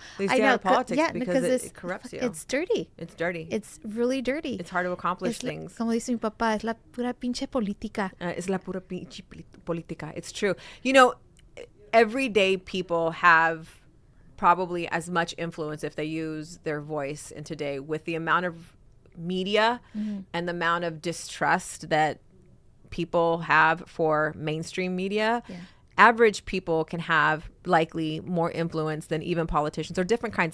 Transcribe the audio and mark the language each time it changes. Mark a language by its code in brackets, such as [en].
[en] They stay out of politics because it corrupts you. It's dirty. It's dirty. It's really dirty. It's hard to accomplish things. [es] Como dice mi papá, es la pura pinche política. Es la pura pinche política. [en] It's true. Everyday people have probably as much influence if they use their voice in today, with the amount of media and the amount of distrust that people have for mainstream media. Average people can have likely more influence than even politicians, or different kinds.